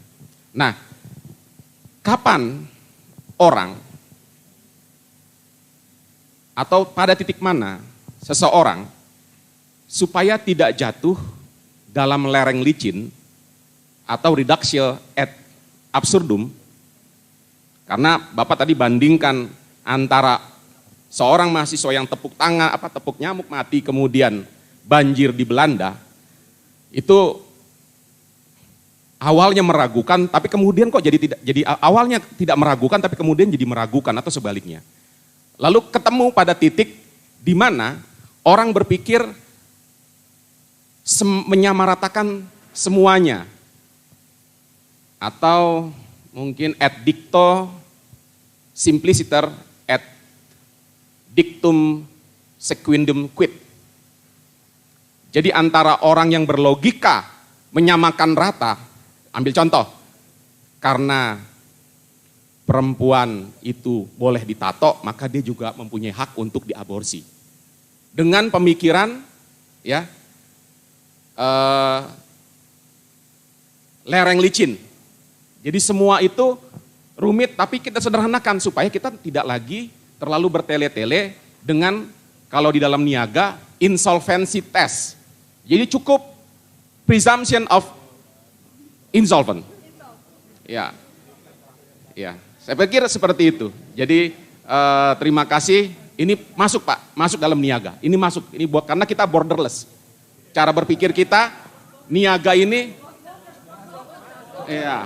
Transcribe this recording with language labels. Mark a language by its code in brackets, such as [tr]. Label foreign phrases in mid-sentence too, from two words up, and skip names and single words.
[id] Nah, kapan orang atau pada titik mana seseorang supaya tidak jatuh dalam lereng licin atau [la] reduction ad absurdum, [id] karena Bapak tadi bandingkan antara seorang mahasiswa yang tepuk nyamuk mati kemudian banjir di Belanda, itu awalnya meragukan tapi kemudian kok jadi awalnya tidak meragukan tapi kemudian jadi meragukan atau sebaliknya. Lalu ketemu pada titik di mana orang berpikir menyamaratakan semuanya. Atau mungkin [la] ad dicto simpliciter et dictum sequendum quid. [id] Jadi antara orang yang berlogika menyamakan rata, ambil contoh, karena perempuan itu boleh ditato, maka dia juga mempunyai hak untuk diaborsi. Dengan pemikiran ya lereng licin. Jadi semua itu rumit, tapi kita sederhanakan supaya kita tidak lagi terlalu bertele-tele dengan kalau di dalam niaga [en] insolvency test. [id] Jadi cukup [en] presumption of insolvent. [id] Ya, ya. Saya pikir seperti itu. Jadi terima kasih. Ini masuk Pak, masuk dalam niaga. Ini masuk, ini buat karena kita borderless. Cara berpikir kita niaga ini, ya.